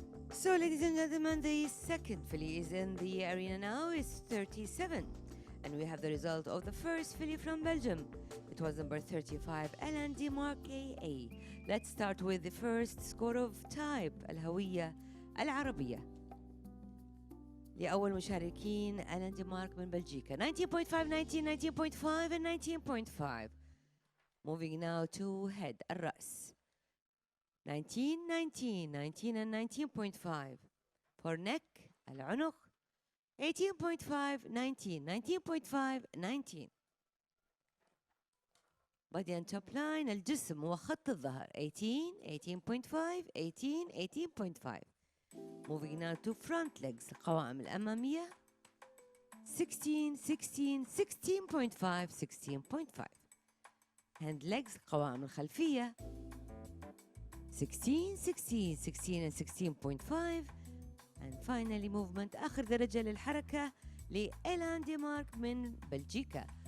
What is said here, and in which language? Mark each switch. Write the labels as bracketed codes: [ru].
[en] So, ladies and gentlemen, the second filly is in the arena now. It's 37. And we have the result of the first filly from Belgium. It was number 35, Alain Demarque AA. Let's start with the first score of type, [ar] الهوية العربية. لأول مشاركين ألان ديمارك من بلجيكا. [en] 19.5, 19, 19.5 and 19.5. Moving now to head, [ar] الرأس. [en] 19, 19, 19 and 19.5. For neck, [ar] العنق. [en] 18.5, 19, 19.5, 19. Body and top line, [ar] الجسم وخط الظهر. [en] 18, 18.5, 18, 18.5. Moving now to front legs, [ar] القوائم الأمامية. [en] 16, 16, 16.5, 16.5. Hand legs, [ar] القوائم الخلفية. [en] 16, 16, 16 and 16.5. And finally movement [ar] آخر درجة للحركة لإلان ديمارك من بلجيكا.